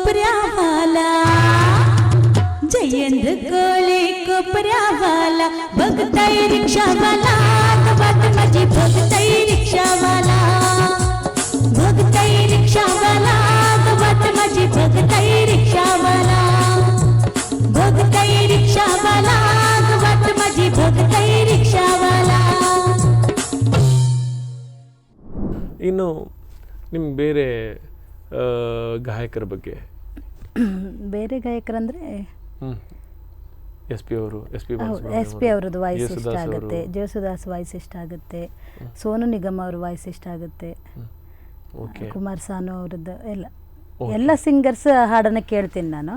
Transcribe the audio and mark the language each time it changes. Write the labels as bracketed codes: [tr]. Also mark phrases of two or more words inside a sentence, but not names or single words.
[mr] कोपऱ्यावाला जयेंद्र कोळे कोपऱ्यावाला बघताय रिक्षावाला वाट माझी बघताय रिक्षावाला बघताय रिक्षावाला वाट माझी बघताय रिक्षावाला बघताय रिक्षावाला वाट माझी बघताय रिक्षावाला. [kn] ಇನ್ನು ನಿಮ್ಮ ಬೇರೆ ಗಾಯಕರ ಬಗ್ಗೆ ಬೇರೆ ಗಾಯಕರಂದರೆ ಎಸ್ ಪಿ ಅವರು ಎಸ್ ಪಿ ಅವ್ರದ್ದು ವಾಯ್ಸ್ ಇಷ್ಟ ಆಗುತ್ತೆ, ಜೇಸುದಾಸ್ ವಾಯ್ಸ್ ಇಷ್ಟ ಆಗುತ್ತೆ, ಸೋನು ನಿಗಮ್ ಅವ್ರ ವಾಯ್ಸ್ ಇಷ್ಟ ಆಗುತ್ತೆ, ಕುಮಾರ್ ಸಾನು ಅವ್ರದ್ದು ಎಲ್ಲ ಸಿಂಗರ್ಸ್ ಹಾಡನ್ನು ಕೇಳ್ತೀನಿ ನಾನು.